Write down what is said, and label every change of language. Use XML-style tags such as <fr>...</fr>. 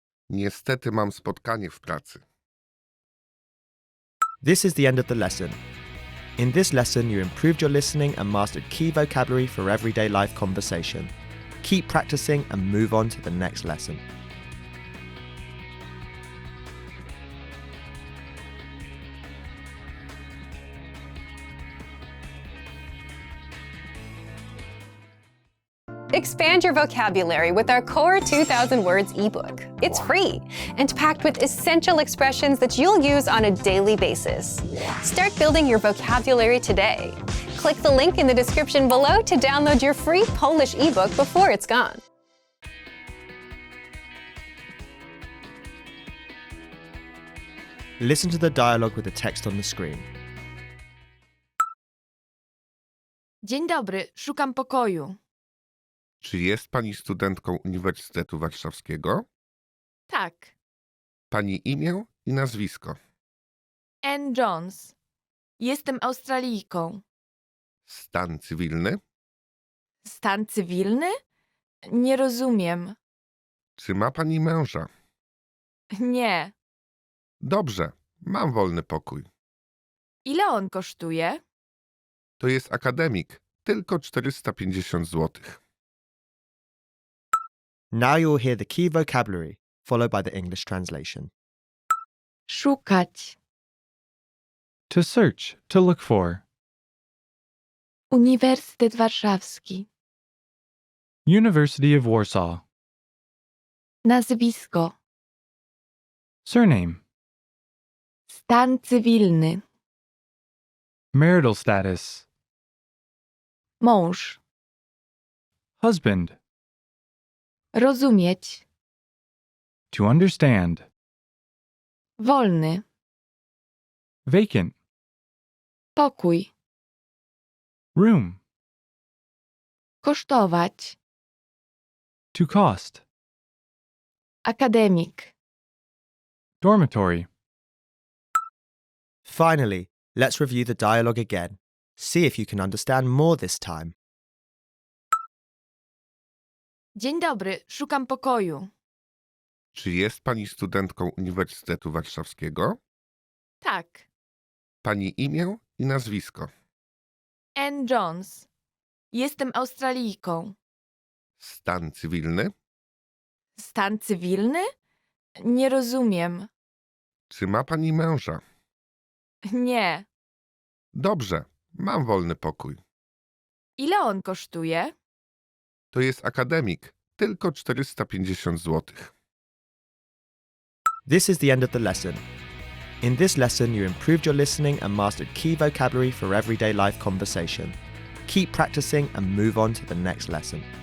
<pl>Niestety mam spotkanie w pracy.</pl> <en>This is the end of the lesson. In this lesson, you improved your listening and mastered key vocabulary for everyday life conversation. Keep practicing and move on to the next lesson. Expand your vocabulary with our Core 2000 Words ebook. It's free and packed with essential expressions that you'll use on a daily basis. Start building your vocabulary today. Click the link in the description below to download your free Polish ebook before it's gone. Listen to the dialogue with the text on the screen.</en> <pl>Dzień dobry, szukam pokoju. Czy jest pani studentką Uniwersytetu Warszawskiego? Tak. Pani imię i nazwisko. Ann Jones. Jestem Australijką. Stan cywilny? Stan cywilny? Nie rozumiem. Czy ma pani męża? Nie. Dobrze, mam wolny pokój. Ile on kosztuje? To jest akademik, tylko 450 zł.</pl> <en>Now you'll hear the key vocabulary, followed by the English translation.</en> <pl>Szukać.</pl> <en>To search, to look for.</en> <pl>Uniwersytet Warszawski.</pl> <en>University of Warsaw.</en> <pl>Nazwisko.</pl> <en>Surname.</en> <pl>Stan cywilny.</pl> <en>Marital status.</en> <pl>Mąż.</pl> <en>Husband.</en> <pl>Rozumieć.</pl> <en>To understand.</en> <pl>Wolny.</pl> <en>Vacant.</en> <pl>Pokój.</pl> <en>Room.</en> <pl>Kosztować.</pl> <en>To cost.</en> <pl>Akademik.</pl> <en>Dormitory. Finally, let's review the dialogue again. See if you can understand more this time.</en> <pl>Dzień dobry, szukam pokoju. Czy jest pani studentką Uniwersytetu Warszawskiego? Tak. Pani imię i nazwisko. Ann Jones. Jestem Australijką. Stan cywilny? Stan cywilny? Nie rozumiem. Czy ma pani męża? Nie. Dobrze, mam wolny pokój. Ile on kosztuje? To jest akademik, tylko 450 zł.</pl> <en>This is the end of the lesson. In this lesson, you improved your listening and mastered key vocabulary for everyday life conversation. Keep practicing and move on to the next lesson.</en>